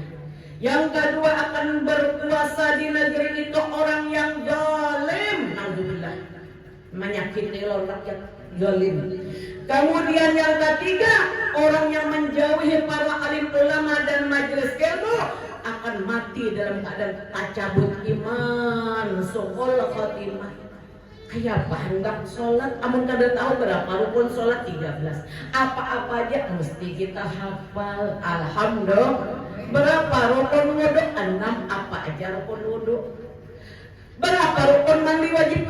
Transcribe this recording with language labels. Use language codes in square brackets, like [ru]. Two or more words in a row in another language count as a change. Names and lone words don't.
[id] Yang kedua, akan berkuasa di negeri itu orang yang zalim. Nauzubillah. Menyakiti rakyat, zalim. Kemudian yang ketiga, orang yang menjauhi para alim ulama dan majelis ilmu akan mati dalam keadaan tacabut iman, [ar] سوء الخاتمة. [bjn] Kayak hendak sholat, amun kada tahu berapa rukun sholat 13. Apa-apa aja mesti kita hafal. Alhamdulillah. Berapa rukun wudu? 6. Apa aja rukun wudu? Berapa rukun mandi wajib?